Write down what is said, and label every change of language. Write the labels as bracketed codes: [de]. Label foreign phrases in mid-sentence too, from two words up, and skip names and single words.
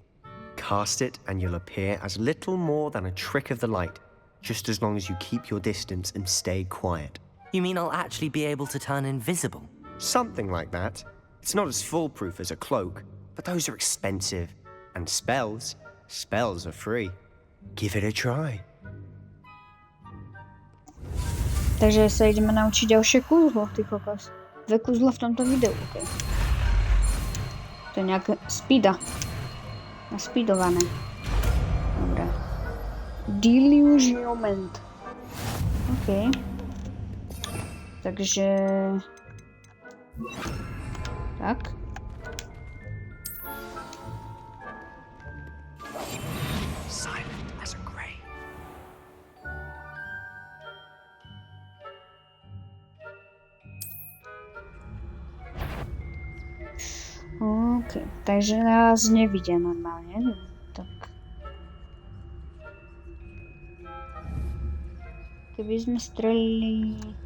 [en] Cast it and you'll appear as little more than a trick of the light, just as long as you keep your distance and stay quiet. You mean I'll actually be able to turn invisible? Something like that. It's not as foolproof as a cloak, but those are expensive. And spells are free. Give it a try. [sk] Takže sa ideme naučiť ďalšie kúzlo, ty kokos. Dve kúzla v tomto videu, okej. To je nejaké speeda. Naspeedované. Dobre. Delusionment. Okej. Takže... Tak. [en] Silent as a grave. [sk] OK, takže nás nevidia normálne. Tak. Keby sme strelili...